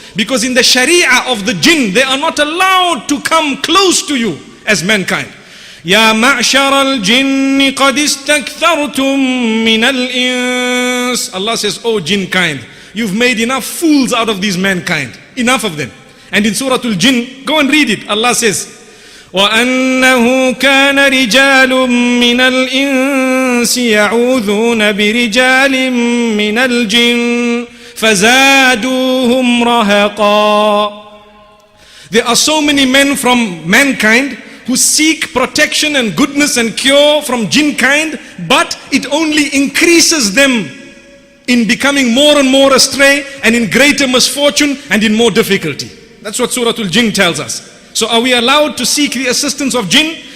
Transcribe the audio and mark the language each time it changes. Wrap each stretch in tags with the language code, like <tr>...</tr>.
<en>Because in the Sharia of the jinn, they are not allowed to come close to you as mankind.</en> <ar>Ya ma'shar al-jinni qad istakthartum min al-ins.</ar> <en>Allah says, oh jinn kind, you've made enough fools out of these mankind. Enough of them. And in Surah Al-Jinn, go and read it. Allah says,</en> <ar>وَأَنَّهُ كَانَ رِجَالٌ مِّنَ الْإِنسِ يَعُوذُونَ بِرِجَالٍ مِّنَ الْجِنِّ فَزَادُوهُمْ رَهَقًا.</ar> <en>There are so many men from mankind who seek protection and goodness and cure from jinn kind, but it only increases them in becoming more and more astray and in greater misfortune and in more difficulty. That's what Surah Al-Jinn tells us. So are we allowed to seek the assistance of jinn?</en>